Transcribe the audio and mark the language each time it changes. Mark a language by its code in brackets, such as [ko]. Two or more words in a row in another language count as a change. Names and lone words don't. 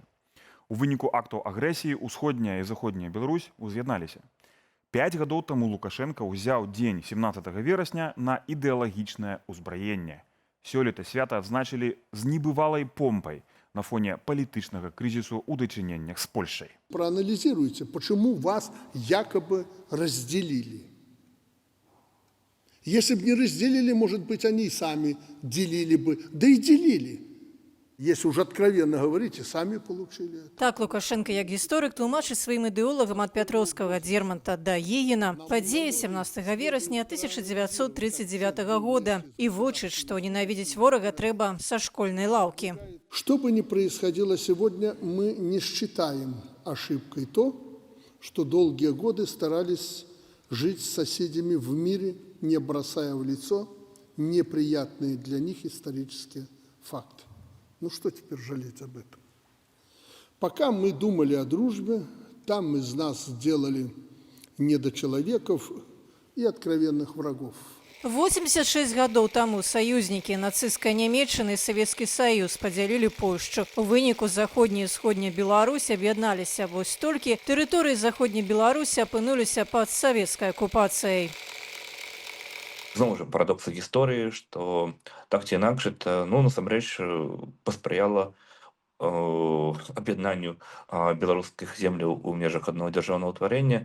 [be] У выніку актаў агрэсіі ўсходняя і заходняя Беларусь уз'ядналіся. 5 гадоў таму Лукашенка ўзяў дзень 17 верасня на ідэалагічнае ўзбраенне. Сёлета свята адзначылі з небывалай помпай на фоне палітычнага крызісу ў дачыненнях з Польшай. [ru] Проанализируйте, почему вас якобы разделили. Если бы не разделили, может быть, они и сами делили бы, да и делили. Если уже откровенно говорить, и сами получили это. [be] Так Лукашенко, як гісторык, тлумачыць сваім ідэолагам ад Пятроўскага Дзерманта да Егіна падзеі 17 верасня 1939 года і вучыць, што ненавідзець ворага трэба са школьнай лаўкі. [ru] Что бы ни происходило сегодня, мы не считаем ошибкой то, что долгие годы старались жить с соседями в мире, не бросая в лицо неприятные для них исторические факты. Ну что теперь жалеть об этом? Пока мы думали о дружбе, там из нас сделали недочеловеков и откровенных врагов. [be] 86 гадоў таму саюзнікі нацысцкай Нямецчыны і Савецкі Саюз падзялілі Польшчу. У выніку заходняя і ўсходняя Беларусь аб'ядналіся. Вось толькі тэрыторыі заходняй Беларусі апынуліся пад савецкай акупацыяй. Знову ж парадокс гісторыі, што так ці інакш это, насамрэч паспрыяла аб'яднанню беларускіх земляў у межах аднаго дзяржаўнага ўтварэння.